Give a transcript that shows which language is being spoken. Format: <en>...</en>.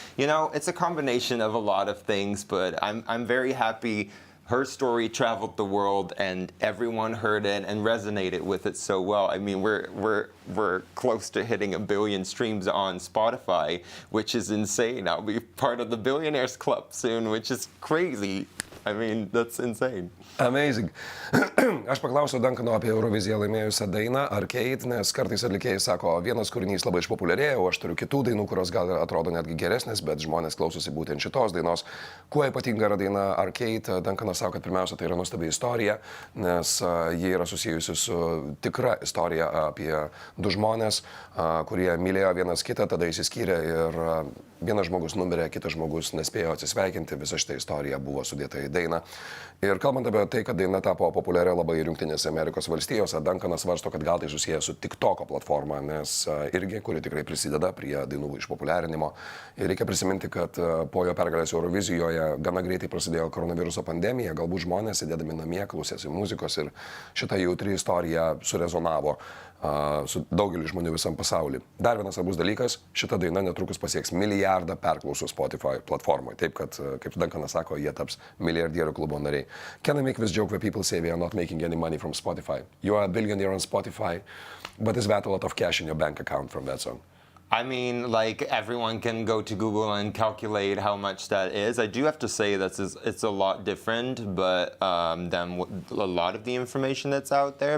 <en>You know, it's a combination of a lot of things, but I'm very happy her story traveled the world and everyone heard it and resonated with it so well. I mean, we're close to hitting 1 billion streams on Spotify, which is insane. I'll be part of the Billionaires Club soon, which is crazy. I mean, that's insane. Amazing.</en> <lt>Aš paklausiau Duncano apie Euroviziją laimėjusią dainą Arcade, nes kartais atlikėjai sako, vienas kūrinys labai išpopuliarėjo, o aš turiu kitų dainų, kurios gal atrodo netgi geresnės, bet žmonės klausosi būtent šitos dainos. Kuo ypatinga yra daina Arcade? Duncanas sako, kad pirmiausia, tai yra nuostabi istorija, nes ji yra susijusi su tikra istorija apie du žmonės, kurie mylėjo vienas kitą, tada išsiskyrė ir vienas žmogus numirė, kitas žmogus nespėjo atsisveikinti, visa šita istorija buvo sudėta į dainą. Ir kalbant apie tai, kad daina tapo populiaria labai Jungtinėse Amerikos valstijose, Duncanas svarsto, kad gal tai susijęs su TikToko platforma, nes irgi, kuri tikrai prisideda prie dainų išpopuliarinimo. Ir reikia prisiminti, kad po jo pergalės Eurovizijoje gana greitai prasidėjo koronaviruso pandemija, galbūt žmonės sėdėdami namie klausėsi muzikos ir šita jautri istorija surezonavo su daugeliu žmonių visam pasauly. Dar vienas svarbus dalykas, šita daina netrukus pasieks 1 milijardą perklausų Spotify platformoje. Taip, kad, kaip Duncanas sako, jie taps milijardierių klubo nariai.</lt> <en>Can I make this joke where people say we are not making any money from Spotify? You are a billionaire on Spotify, but is that a lot of cash in your bank account from that song? I mean, like, everyone can go to Google and calculate how much that is. I do have to say that it's a lot different but than a lot of the information that's out there.</en>